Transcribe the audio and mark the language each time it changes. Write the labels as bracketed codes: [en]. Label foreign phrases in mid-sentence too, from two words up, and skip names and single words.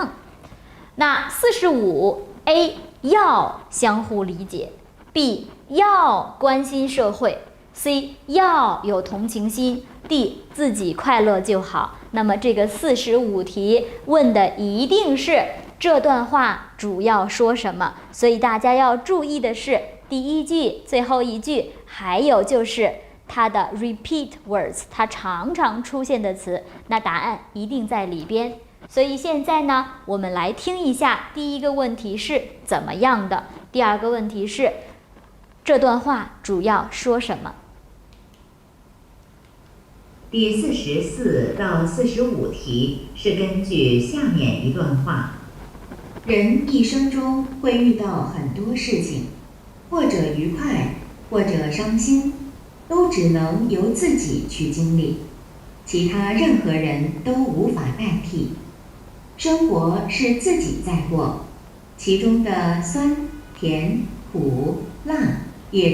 [zh] 那45A 要相互理解， B 要關心社會， C 要有同情心， D 自己快樂就好。那麼這個45題問的一定是這段話主要說什麼，所以大家要注意的是第一句、最後一句，還有就是它的 [en] repeat words， [zh] 它常常出現的詞，那答案一定在裡邊。所以現在呢，我們來聽一下第一個問題是怎麼樣的，第二個問題是這段話主要說什麼。第44到45題是根據下面一段話：人一生中會遇到很多事情，或者愉快，或者傷心，都只能由自己去經歷，其他任何人都無法代替。生活是自己在過，其中的酸、甜、苦、辣也